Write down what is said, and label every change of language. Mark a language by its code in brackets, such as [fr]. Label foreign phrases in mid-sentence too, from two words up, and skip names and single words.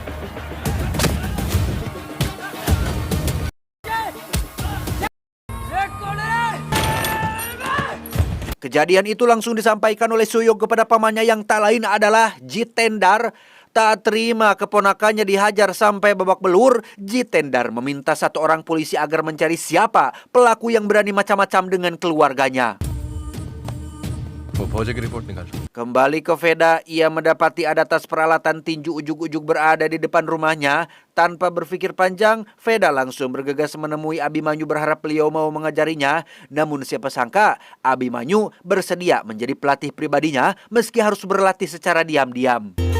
[id] Kejadian itu langsung disampaikan oleh Suyog kepada pamannya yang tak lain adalah Jitendar. Tak terima keponakannya dihajar sampai babak belur, Jitendar meminta satu orang polisi agar mencari siapa pelaku yang berani macam-macam dengan keluarganya. [hi] वो फौजी की रिपोर्ट निकाल. [id] Kembali ke Veda, ia mendapati ada tas peralatan tinju ujug-ujug berada di depan rumahnya. Tanpa berpikir panjang, Veda langsung bergegas menemui Abimanyu berharap beliau mau mengajarinya. Namun siapa sangka, Abimanyu bersedia menjadi pelatih pribadinya meski harus berlatih secara diam-diam.